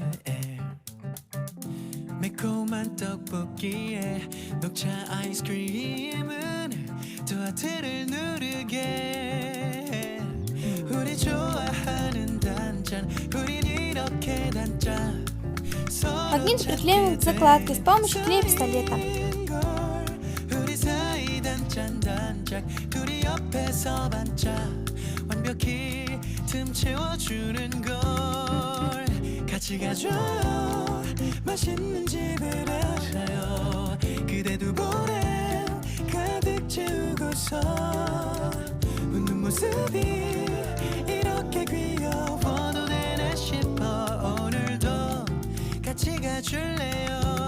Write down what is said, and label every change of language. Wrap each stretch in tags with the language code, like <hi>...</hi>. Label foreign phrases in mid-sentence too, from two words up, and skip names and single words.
<ko>매콤한 떡볶이에 녹차 아이스크림은 또 하트를 누르게 우리 좋아하는 단짠 우린 이렇게 단짠</ko> <ru>Магнит приклеиваем к закладке с помощью клея-пистолета.</ru> <ko>둘이 옆에서 반짝 완벽히 틈 채워주는 걸 같이 가줘요 맛있는 집을 알아요 그대도 보내 가득 채우고서 웃는 모습이 이렇게 귀여워도 되나 싶어 오늘도 같이 가줄래요</ko>